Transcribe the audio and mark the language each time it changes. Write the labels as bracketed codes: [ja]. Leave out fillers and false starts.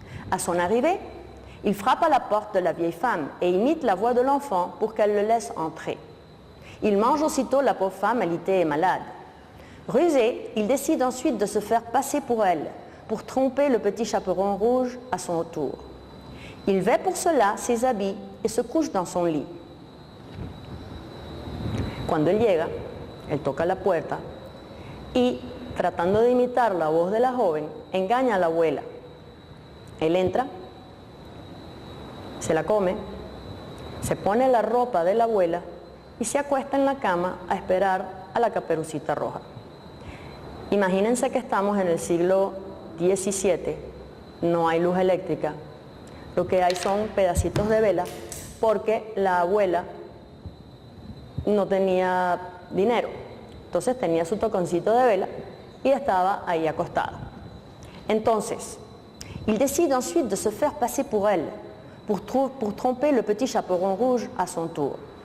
[fr] À son arrivée, il frappe à la porte de la vieille femme et imite la voix de l'enfant pour qu'elle le laisse entrer. Il mange aussitôt la pauvre femme alitée et malade. Rusé, il décide ensuite de se faire passer pour elle, pour tromper le petit chaperon rouge à son tour. Il vêt pour cela ses habits et se couche dans son lit. [es] Cuando él llega, él toca la puerta y, tratando de imitar la voz de la joven, engaña a la abuela. Él entra, se la come, se pone la ropa de la abuela y se acuesta en la cama a esperar a la Caperucita Roja. Imagínense que estamos en el siglo XVII, no hay luz eléctrica, lo que hay son pedacitos de vela porque la abuela no tenía dinero, entonces tenía su toconcito de vela y estaba ahí acostada. Entonces, [fr] il décide ensuite de se faire passer pour elle, pour tromper le petit chaperon rouge à son tour.